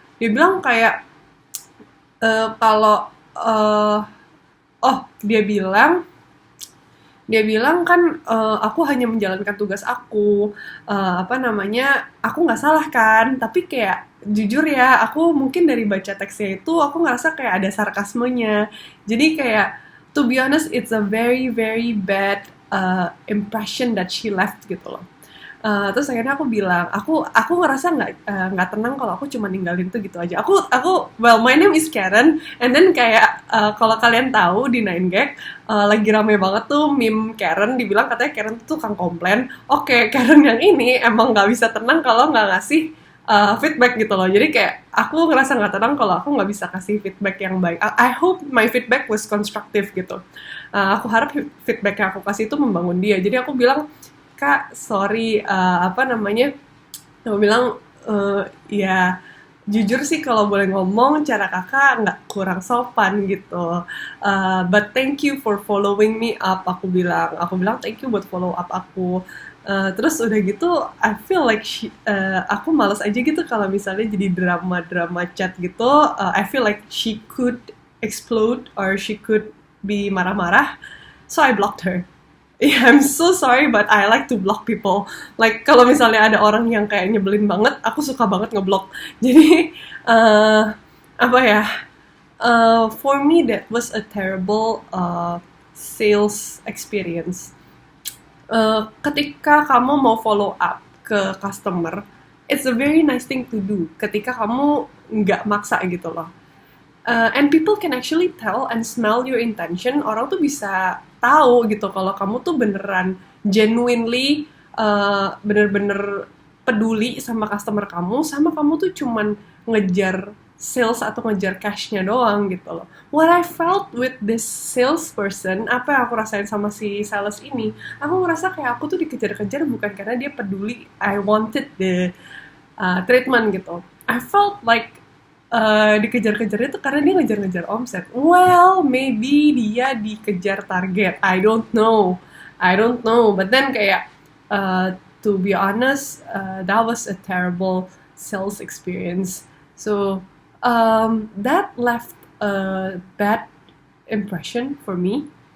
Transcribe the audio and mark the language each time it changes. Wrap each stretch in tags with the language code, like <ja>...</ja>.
<id>Dia bilang kayak kalau oh dia bilang kan aku hanya menjalankan tugas aku, apa namanya, aku nggak salah kan, tapi kayak jujur ya, aku mungkin dari baca teksnya itu aku ngerasa kayak ada sarkasmenya. Jadi kayak</id> <en>to be honest, it's a very very bad impression that she left</en> <id>gitu loh. Terus akhirnya aku bilang, aku ngerasa nggak tenang kalau aku cuma ninggalin tuh gitu aja.</id> <en>Well, my name is Karen, and then</en> <id>kayak kalau kalian tahu di 9gag lagi rame banget tuh meme Karen, dibilang katanya Karen tuh tukang komplain. Oke, Karen yang ini emang nggak bisa tenang kalau nggak ngasih feedback gitu loh. Jadi kayak aku ngerasa nggak tenang kalau aku nggak bisa kasih feedback yang baik.</id> <en>I hope my feedback was constructive</en> <id>gitu. Aku harap feedback yang aku kasih itu membangun dia. Jadi aku bilang, Kak, sorry, apa namanya, aku bilang, ya jujur sih kalau boleh ngomong, cara kakak nggak kurang sopan gitu.</id> <en>But thank you for following me up,</en> <id>aku bilang</id> <en>thank you</en> <id>buat</id> <en>follow up</en> <id>aku. Terus udah gitu,</id> <en>I feel like</en> <id>aku males aja gitu kalau misalnya jadi drama chat gitu.</id> <en>I feel like she could explode or she could be</en> <id>marah-marah,</id> <en>so I blocked her. Yeah, I'm so sorry, but I like to block people.</en> <id>Like, kalau misalnya ada orang yang kayak nyebelin banget, aku suka banget ngeblok. Jadi, apa ya,</id> <en>for me that was a terrible sales experience.</en> <id>Ketika kamu mau</id> <en>follow up</en> <id>ke</id> <en>customer, it's a very nice thing to do.</en> <id>Ketika kamu nggak maksa gitu loh.</id> <en>And people can actually tell and smell your intention.</en> <id>Orang tuh bisa tahu gitu kalau kamu tuh beneran genuinely bener-bener peduli sama customer kamu, sama kamu tuh cuman ngejar sales atau ngejar cashnya doang gitu loh.</id> <en>What I felt with this salesperson,</en> <id>apa yang aku rasain sama si sales ini, aku ngerasa kayak aku tuh dikejar-kejar bukan karena dia peduli.</id> <en>I wanted the treatment</en> <id>gitu.</id> <en>I felt like</en> <id>dikejar-kejar itu karena dia ngejar-ngejar omset.</id> <en>Well, maybe</en> <id>dia dikejar</id> <en>target. I don't know. But then</en> <id>kayak</id> <en>to be honest, that was a terrible sales experience. So that left a bad impression for me.</en>